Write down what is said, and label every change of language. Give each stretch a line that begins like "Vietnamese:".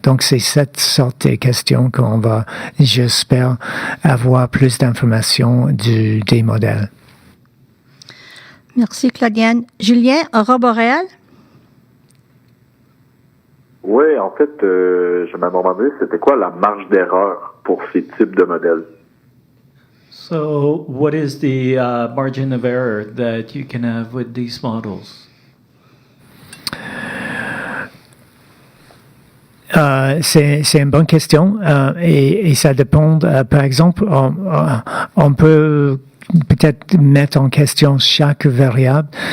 French: Donc, c'est cette sorte de questions qu'on va, j'espère, avoir plus d'informations des modèles. Merci, Claudiane. Julien, aurore boréale? Oui, en fait, je me demandais c'était quoi la marge d'erreur pour ces types de modèles.
English: So, what is the margin of error that you can have with these models?
French: C'est une bonne question et ça dépend. Par exemple, on peut peut-être mettre en question chaque variable.